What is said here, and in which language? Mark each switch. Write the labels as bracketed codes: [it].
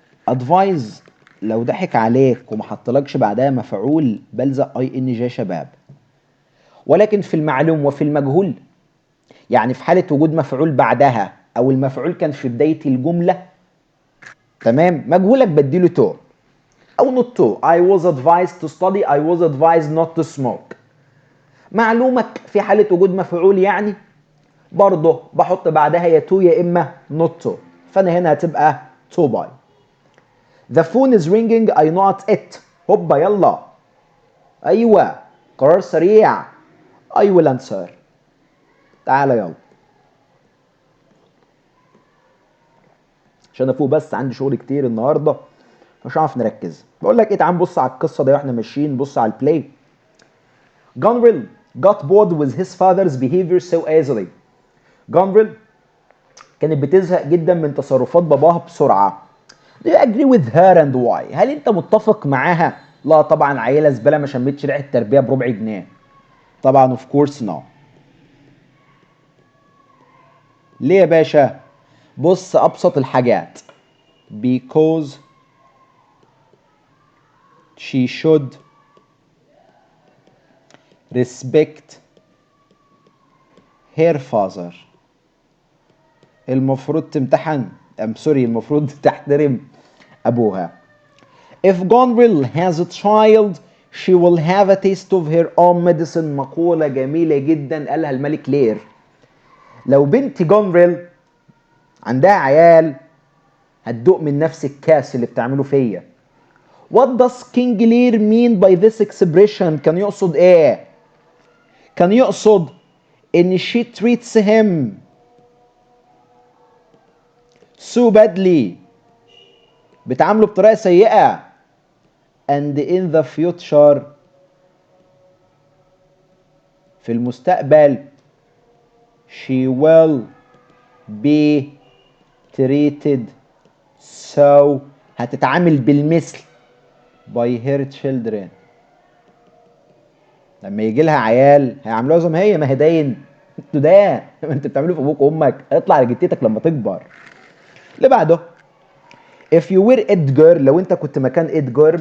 [ar] advise لو ضحك عليك وما حطلكش بعدها مفعول بلزق اي ان جي يا شباب، ولكن في المعلوم وفي المجهول، يعني في حالة وجود مفعول بعدها او المفعول كان في بداية الجملة، تمام، مجهولك بديله تو. [en] أو not to. I was advised to study. I was advised not to smoke. [ar] معلومك في حالة وجود مفعول يعني برضه بحط بعدها يا to يا إما not to. فأنا هنا هتبقى [en] to by. The phone is ringing. I not it. [ar] هوبا يلا. أيوة قرار سريع. [en] I will answer. [ar] تعالى يلا. عشان افوق بس عندي شغل كتير النهارده مش هعرف نركز. بقول لك ايه، تعال نبص على القصه دي واحنا ماشيين. بص على البلاي. [en] Gonville got bored with his father's behavior so easily. [ar] Gonville كانت بتزهق جدا من تصرفات باباها بسرعه. [en] Do you agree with her and why؟ [ar] هل انت متفق معاها؟ لا طبعا، عيله زباله ما شمتش ريحه تربيه بربع جنيه. [en] طبعا of course no. [ar] ليه يا باشا؟ بص ابسط الحاجات. [en] Because she should respect her father. [ar] المفروض تمتحن المفروض تحترم أبوها. [en] If Gonville has a child she will have a taste of her own medicine. [ar] مقولة جميلة جدا قالها الملك لير. لو بنت جونفيل عندها عيال هتدوق من نفس الكاس اللي بتعمله فيا. [en] What does King Lear mean by this expression؟ [ar] كان يقصد ايه؟ كان يقصد ان [en] she treats him so badly، [ar] بتعامله بطريقة سيئة. [en] and in the future، [ar] في المستقبل [en] she will be treated so، [ar] هتتعامل بالمثل [en] by her children. [ar] لما يجي لها عيال هيعملوها زي ما هي. ما هي داين انتوا ده ما انت بتعمله في ابوك وامك اطلع لجدتك لما تكبر. اللي بعده [en] if you were Edgar، [ar] لو انت كنت مكان إدجار.